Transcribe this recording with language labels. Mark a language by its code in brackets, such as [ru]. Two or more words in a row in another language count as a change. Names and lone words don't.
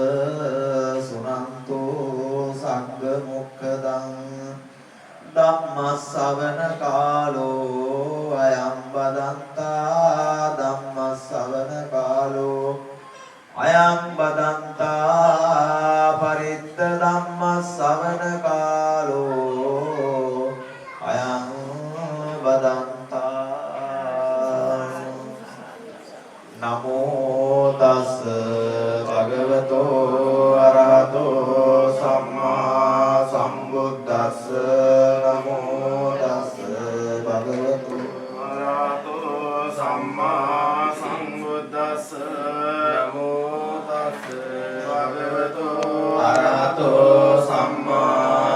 [pi] සුනන්තෝ සංඝ මොක්ඛදං ධම්මස්සවන කාලෝ අයං බදන්තා ධම්මස්සවන කාලෝ අයං බදන්තා පරිත්ත ධම්මස්සවන කාලෝ අයං බදන්තා නමෝ තස් භගවතෝ අරහතෝ සම්මා සම්බුද්දස්ස නමෝ තස් භගවතෝ අරහතෝ සම්මා සම්බුද්දස්ස නමෝ තස් භගවතෝ අරහතෝ සම්මා